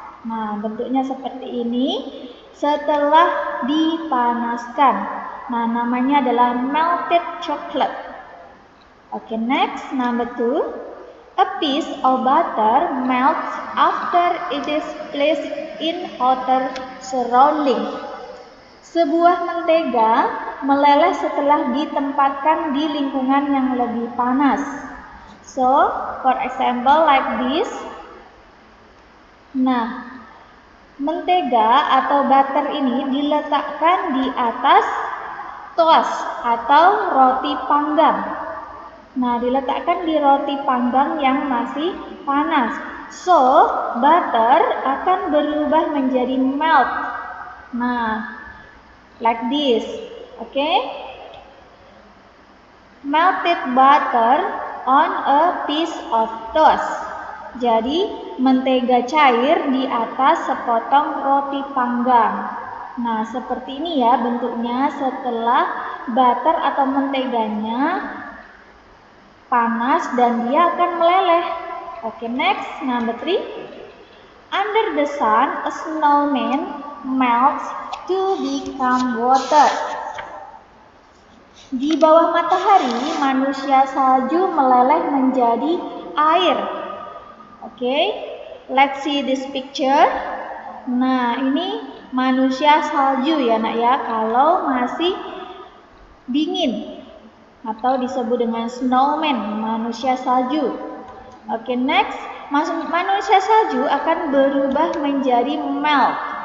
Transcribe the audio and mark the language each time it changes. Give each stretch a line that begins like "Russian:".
Indonesian: Nah, bentuknya seperti ini setelah dipanaskan. Nah, namanya adalah melted chocolate.
English: Okay, next, number 2. A piece of butter melts after it is placed in hotter surrounding.
Indonesian: Sebuah mentega meleleh setelah ditempatkan di lingkungan yang lebih panas.
English: So, for example like this.
Indonesian: Nah, mentega atau butter ini diletakkan di atas toast atau roti panggang. Nah, diletakkan di roti panggang yang masih panas. So, butter akan berubah menjadi melt.
English: Nah, like this. Okay? Melted butter on a piece of toast.
Indonesian: Jadi, mentega cair di atas sepotong roti panggang. Nah, seperti ini ya bentuknya setelah butter atau menteganya panas dan dia akan meleleh.
English: Okay, next, number 3. Under the sun, a snowman melts to become water.
Indonesian: Di bawah matahari, manusia salju meleleh menjadi air.
English: Okay, let's see this picture.
Indonesian: Nah, ini manusia salju ya nak ya, kalau masih dingin atau disebut dengan snowman, manusia salju. Oke, next, manusia salju akan berubah menjadi melt.